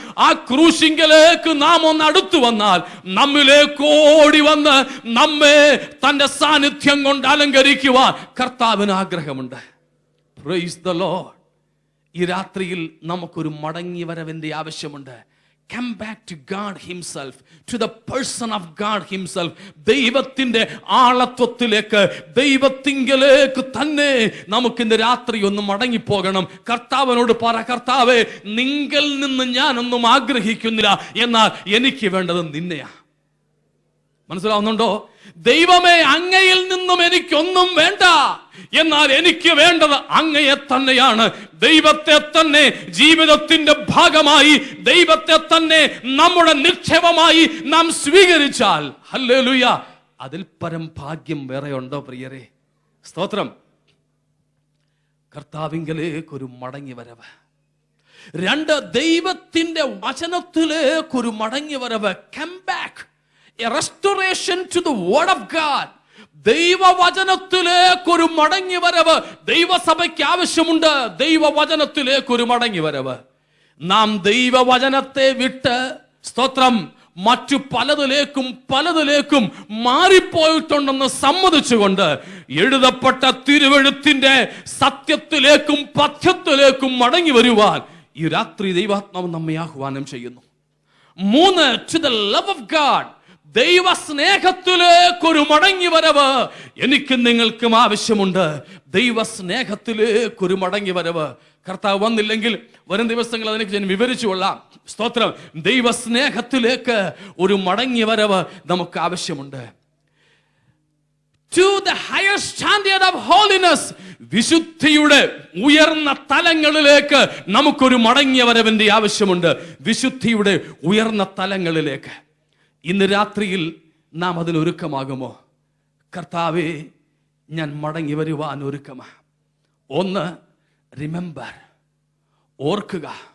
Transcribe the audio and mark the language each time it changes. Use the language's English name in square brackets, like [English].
[Malayalam] ആ ക്രൂശിങ്കലേക്ക് നാം ഒന്ന് അടുത്തു വന്നാൽ നമ്മിലേക്ക് ഓടി വന്ന് നമ്മെ തന്റെ സാന്നിധ്യം കൊണ്ട് അലങ്കരിക്കുവാൻ കർത്താവിന് ആഗ്രഹമുണ്ട്. [English] Praise the Lord. [Malayalam] ഈ രാത്രിയിൽ നമുക്കൊരു മടങ്ങി വരവിന്റെ ആവശ്യമുണ്ട്. [English] Come back to God himself, to the person of God himself. [Malayalam] ദൈവത്തിന്റെ ആളത്വത്തിലേക്ക്, ദൈവത്തിങ്കലേക്ക് തന്നെ നമുക്കിന്ന് രാത്രി ഒന്ന് മടങ്ങിപ്പോകണം. കർത്താവിനോട് പറ, കർത്താവേ, നിങ്കിൽ നിന്ന് ഞാനൊന്നും ആഗ്രഹിക്കുന്നില്ല, എന്നാൽ എനിക്ക് വേണ്ടത് നിന്നെയാ. മനസ്സിലാവുന്നുണ്ടോ? ദൈവമേ, അങ്ങയിൽ നിന്നും എനിക്കൊന്നും വേണ്ട, എന്നാൽ എനിക്ക് വേണ്ടത് അങ്ങയെ തന്നെയാണ്. ദൈവത്തെ തന്നെ ജീവിതത്തിന്റെ ഭാഗമായി, ദൈവത്തെ തന്നെ നമ്മുടെ നിക്ഷേപമായി നാം സ്വീകരിച്ചാൽ, ഹല്ലേലൂയ, അതിൽ പരം ഭാഗ്യം വേറെ ഉണ്ടോ പ്രിയരെ? സ്തോത്രം. കർത്താവിങ്കലേക്കൊരു മടങ്ങി വരവ്. 2, ദൈവത്തിന്റെ വചനത്തിലേക്കൊരു മടങ്ങി വരവ്. [English] Come back, a restoration to the word of God. [Malayalam] ദൈവവചനത്തിലേക്കൊരു മടങ്ങി വരവ് ദൈവസഭയ്ക്ക് ആവശ്യമുണ്ട്. ദൈവവചനത്തിലേക്കൊരു മടങ്ങി വരവ്. നാം ദൈവവചനത്തെ വിട്ട്, സ്തോത്രം, മറ്റു പലതിലേക്കും മാറിപ്പോയിട്ടുണ്ടെന്ന് സമ്മതിച്ചുകൊണ്ട് എഴുതപ്പെട്ട തിരുവെഴുത്തിന്റെ സത്യത്തിലേക്കും പഥ്യത്തിലേക്കും മടങ്ങി വരുവാൻ ഈ രാത്രി ദൈവാത്മാവ് നമ്മെ ആഹ്വാനം ചെയ്യുന്നു. 3, [English] to the love of God. [Malayalam] ദൈവ സ്നേഹത്തിലേക്കൊരു മടങ്ങി വരവ് എനിക്ക് നിങ്ങൾക്കും ആവശ്യമുണ്ട്. ദൈവ സ്നേഹത്തിലേക്കൊരു മടങ്ങി വരവ്. കർത്താവ് വന്നില്ലെങ്കിൽ വരും ദിവസങ്ങൾ അതിനെ ഞാൻ വിവരിച്ചു കൊള്ളാം. സ്തോത്രം. ദൈവ സ്നേഹത്തിലേക്ക് ഒരു മടങ്ങി വരവ് നമുക്ക് ആവശ്യമുണ്ട്. [English] To the higher standard of holiness. [Malayalam] വിശുദ്ധിയുടെ ഉയർന്ന തലങ്ങളിലേക്ക് നമുക്കൊരു മടങ്ങിയ വരവിന്റെ ആവശ്യമുണ്ട്. വിശുദ്ധിയുടെ ഉയർന്ന തലങ്ങളിലേക്ക്. ഇന്ന് രാത്രിയിൽ നാം അതിനൊരുക്കമാകുമോ? കർത്താവേ, ഞാൻ മടങ്ങി വരുവാൻ ഒരുക്കമാ. 1, റിമെമ്പർ, ഓർക്കുക.